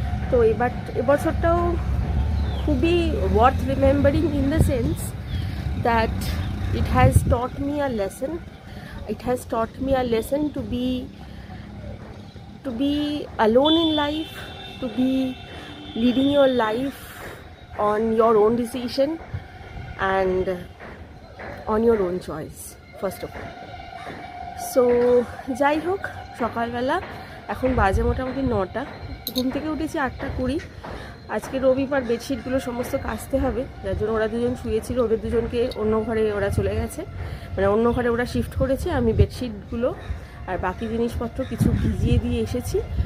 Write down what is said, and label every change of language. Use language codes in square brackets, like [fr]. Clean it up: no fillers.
[bn] তো এবছরটাও খুবই [en] Worth remembering in the sense that it has taught me a lesson. It has taught me a lesson to be alone in life, to be leading your life on your own decision and on your own choice, first of all. [bn] So যাই হোক, সকালবেলা এখন বাজে মোটামুটি 9টা, ঘুম থেকে উঠেছি 8:20। আজকে রবিবার, বেডশিটগুলো সমস্ত কাচতে হবে, যার জন্য ওরা দুজন শুয়েছিল, ওদের দুজনকে অন্য ঘরে ওরা চলে গেছে, মানে অন্য ঘরে ওরা শিফট করেছে। আমি বেডশিটগুলো আর বাকি জিনিসপত্র কিছু ভিজিয়ে দিয়ে এসেছি।